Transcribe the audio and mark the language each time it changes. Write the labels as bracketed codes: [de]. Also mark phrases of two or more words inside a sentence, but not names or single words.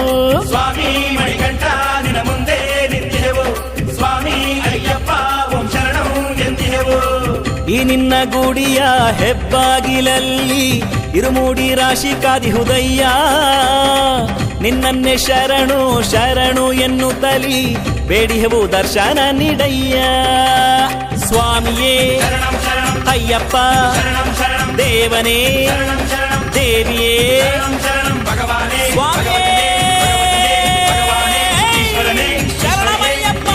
[kn] ಸ್ವಾಮಿ ಮಣಿಕಂಠ ನಿನ ಮುಂದೆ ನಿಂತಿಹೆವು, ಸ್ವಾಮಿ ಅಯ್ಯಪ್ಪ ಓಂ ಶರಣು ಎಂದಿಹೆವು. ಈ ನಿನ್ನ ಗುಡಿಯ ಹೆಬ್ಬಾಗಿಲಲ್ಲಿ ಇರುಮೂಡಿ ರಾಶಿ ಕಾದಿಹುದಯ್ಯ. ನಿನ್ನನ್ನೇ ಶರಣು ಶರಣು ಎನ್ನುತ್ತಲಿ ಬೇಡಿಹೆವು ದರ್ಶನ ನೀಡಯ್ಯ. ಸ್ವಾಮಿಯೇ [sa] ಶರಣಂ ಶರಣಂ [kn] ಅಯ್ಯಪ್ಪ, [sa] ಶರಣಂ ಶರಣಂ [kn] ದೇವನೇ [sa] ಶರಣಂ ಶರಣಂ [kn] ದೇವಿಯೇ, [sa] ಶರಣಂ ಶರಣಂ ಭಗವಾನೇ [kn] ಸ್ವಾಮಿಯೇ ಭಗವಾನೇ ಈಶ್ವರನೇ ಶರಣಮಯ್ಯಪ್ಪ.